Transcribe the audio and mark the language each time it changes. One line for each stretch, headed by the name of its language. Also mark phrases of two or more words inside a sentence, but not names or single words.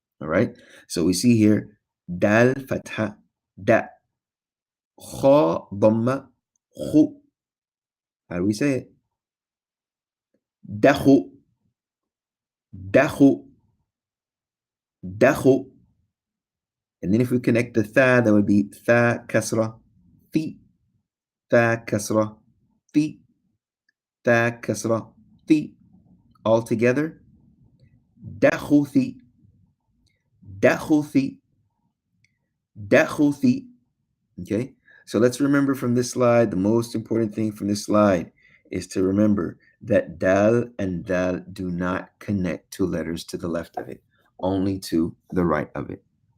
English: All right. So we see here,
Arabic: دال فتحة دَ. خاء ضمة خُ.
English: How do we say it?
Arabic: دَخُ. دَخُ. دَخُ.
English: And then if we connect the Tha, that would be
Arabic: ثاء كسرة. ثِ. ثاء كسرة. ثِ. ثاء كسرة. ثِ.
English: All together.
Arabic: دَخُثِ. دَخُثِ. دَخُثِ.
English: Okay, so let's remember from this slide, the most important thing from this slide is to remember that Dal and Dal do not connect to letters to the left of it, only to the right of it.